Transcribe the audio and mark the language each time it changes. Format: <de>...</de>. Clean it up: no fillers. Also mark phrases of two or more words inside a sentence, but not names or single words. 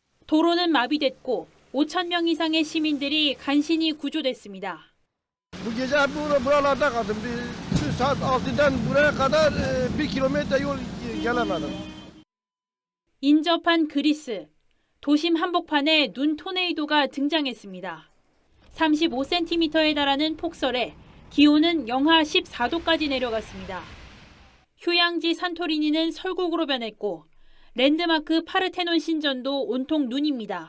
<ko>도로는 마비됐고 5천 명 i상의 시민들이 간신히 구조됐습니다.</ko> <tr>Bu gece buralarda kaldım. 2 saat 6'dan buraya kadar 1 kilometre yol gelemedim.</tr> <ko>인접한 그리스. 도심 한복판에 눈 토네이도가 등장했습니다. 35cm에 달하는 폭설에 기온은 영하 14도까지 내려갔습니다. 휴양지 산토리니는 설국으로 변했고 랜드마크 파르테논 신전도 온통 눈입니다.</ko>